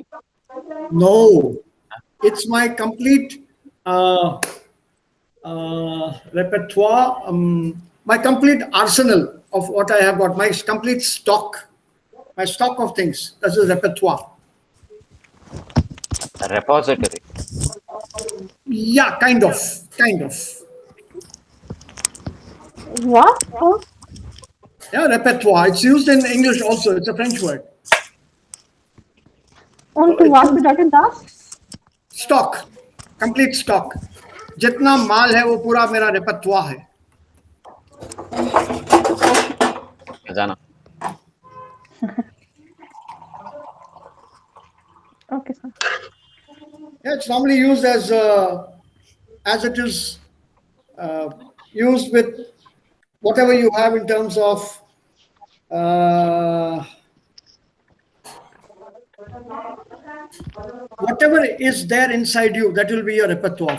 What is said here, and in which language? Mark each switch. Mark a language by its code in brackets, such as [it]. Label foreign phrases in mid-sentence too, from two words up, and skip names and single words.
[en] No, it's my complete repertoire, my complete arsenal of what I have got, my complete stock, my stock of things. That's a repertoire. Repository. Yeah, kind of, kind of. What? Yeah, repertoire. It's used in English also. It's a French word. Und It's [de] was bedeutet das? [en] stock, complete stock. [hi] जितना माल है वो पूरा मेरा repertoire है. [en] Khazana. Okay, sir. Yeah, it's normally used as it is used with whatever you have in terms of whatever is there inside you, that will be your repertoire.